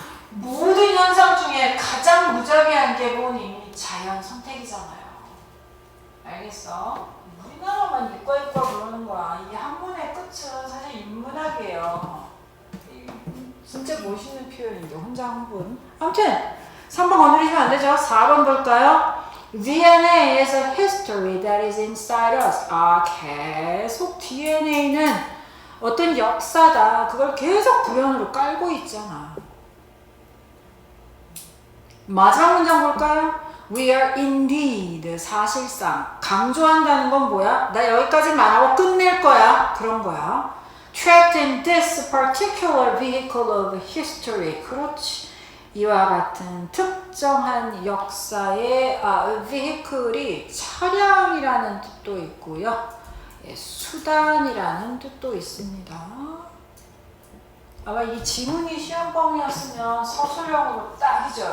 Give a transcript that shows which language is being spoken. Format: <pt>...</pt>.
<ko>모든 현상 중에 가장 무자비한 게 뭐니? 자연 선택이잖아요. 알겠어? 우리나라만 이과 그러는 거야. 이게 학문의 끝은 사실 인문학이에요. 진짜 멋있는 표현인데 혼자 한 분. 아무튼 3번 건드리시면 안 되죠. 4번 볼까요?</ko> <en>DNA is a history that is inside us.</en> <ko>계속 DNA는 어떤 역사다. 그걸 계속 구현으로 깔고 있잖아. 마지막 문장 볼까요?</ko> <en>We are indeed.</en> <ko>사실상. 강조한다는 건 뭐야? 나 여기까지 말하고 끝낼 거야. 그런 거야.</ko> <en>Trapped in this particular vehicle of history.</en> <ko>그렇지. 이와 같은 특정한 역사의 vehicle이 차량이라는 뜻도 있고요. 수단이라는 뜻도 있습니다. 아마 이 지문이 시험범위였으면 서술형으로 딱이죠.</ko>